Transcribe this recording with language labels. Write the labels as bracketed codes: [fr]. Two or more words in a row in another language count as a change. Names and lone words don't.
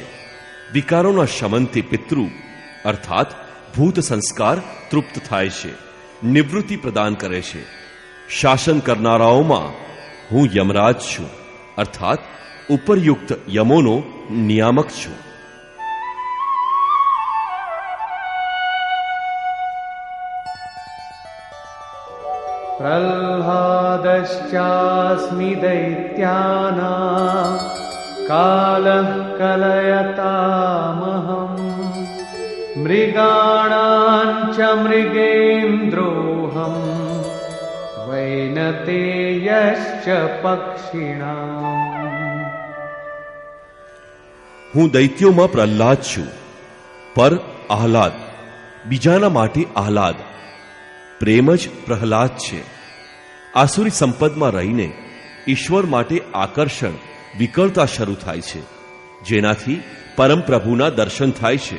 [gu] વિકારોના શમનથી પિતૃ અર્થાત ભૂત સંસ્કાર તૃપ્ત થાય છે, નિવૃત્તિ પ્રદાન કરે છે. શાસન કરનારાઓમાં હું યમરાજ છું, અર્થાત ઉપરયુક્ત યમોનો નિયામક છું. [sa] प्रह्लादश्चास्मि दैत्यानां कालः कलयतामहम् मृगाणां च मृगेन्द्रोऽहम् वैनतेयश्च पक्षिणाम्. [gu] હું દૈત્યોમાં પ્રહલાદ છું. પર આહલાદ, બીજાના માટે આહલાદ. પ્રેમ જ પ્રહલાદ છે. આસુરી સંપદમાં રહીને ઈશ્વર માટે આકર્ષણ વિકળતા શરૂ થાય છે, જેનાથી પરમપ્રભુના દર્શન થાય છે.